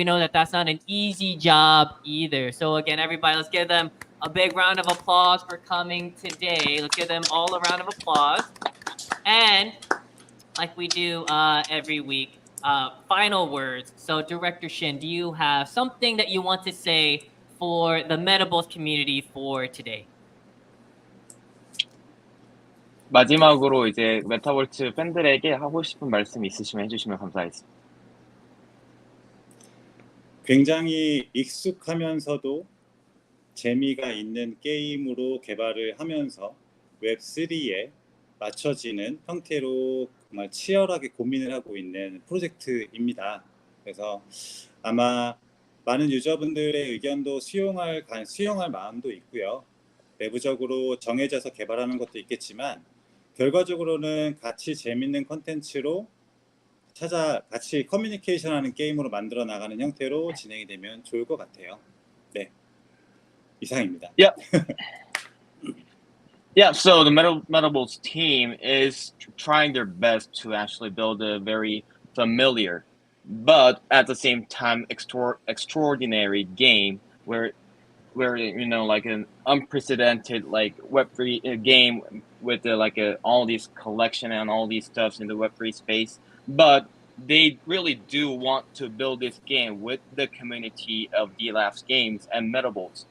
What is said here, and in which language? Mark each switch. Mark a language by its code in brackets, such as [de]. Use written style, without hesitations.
[en] We know that that's not an easy job either. So again, everybody, let's give them a big round of applause for coming today. Let's give them all a round of applause. And like we do every week, final words. So Director Shin, do you have something that you want to say for the Metabolts community for today? [ko] 마지막으로 이제 메타볼츠 팬들에게 하고 싶은 말씀 있으시면 해주시면 감사하겠습니다. 굉장히 익숙하면서도 재미가 있는 게임으로 개발을 하면서 웹3에 맞춰지는 형태로 정말 치열하게 고민을 하고 있는 프로젝트입니다. 그래서 아마 많은 유저분들의 의견도 수용할 마음도 있고요. 내부적으로 정해져서 개발하는 것도 있겠지만 결과적으로는 같이 재밌는 컨텐츠로 같이 커뮤니케이션하는 게임으로 만들어 나가는 형태로 진행이 되면 좋을 것 같아요. 네, 이상입니다. [en] Yeah. Yeah, so the Metabolts team is trying their best to actually build a very familiar, but at the same time extraordinary game where you know like an unprecedented like Web3 game with all these collection and all these stuffs in the Web3 space, but they really do want to build this game with the community of Delabs games and Metabolts.